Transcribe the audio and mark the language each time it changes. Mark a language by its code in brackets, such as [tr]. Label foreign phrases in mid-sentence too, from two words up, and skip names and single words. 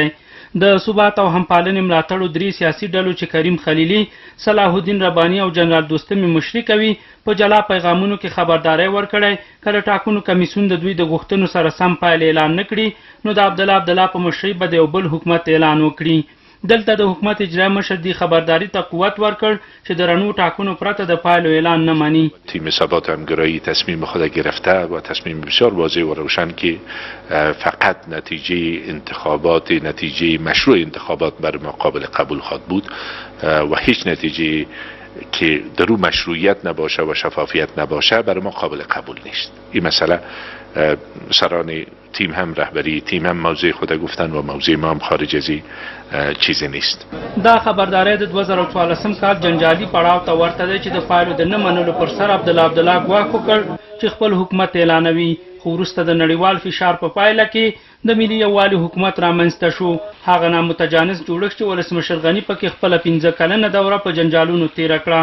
[ps] د ثبات او همپالنې ملاتړو 3 سیاسي ډلو چې کریم خلیلي، صلاح الدین رباني او جنرال دوستم مشري کوي په جلا پیغامونو کې خبرداری ورکړی کله ټاکنو کمیسیون د دوی د غوښتنو سره سم پایله اعلان نه کړي نو د عبدالله په مشرۍ به د یو بل حکومت اعلان وکړي. دلته د حکومت اجرایی مشر دی خبرداری ته قوت ورکړ چې د رڼو ټاکنو پرته د پایلو اعلان نه مني. [fa] تیم ثبات همگرایی تصمیم خود گرفته و تصمیم بسیار واضح و روشن که فقط نتیجه مشروع انتخابات بر ما قابل قبول خواهد بود و هیچ نتیجه که در او مشروعیت نباشه و شفافیت نباشه برای ما قابل قبول نیست. این مسئله سران تیم هم رهبری تیم هم موضع خود گفتن و موضع ما هم خارج از این چیزی نیست. [ps] دا خبرداری د 2014 کال جنجالي پړاو ته ورته دی چې د پایلو د نه منلو پر سر عبدالله ګواښ وکړ چې خپل حکومت اعلانوي، خو وروسته د نړیوال فشار په پایله کې د ملي یووالي حکومت رامنځته شو. هغه نامتجانس جوړښت چې ولسمشر غني پکې خپله 15 کلنه دوره په جنجالونو تیره کړه.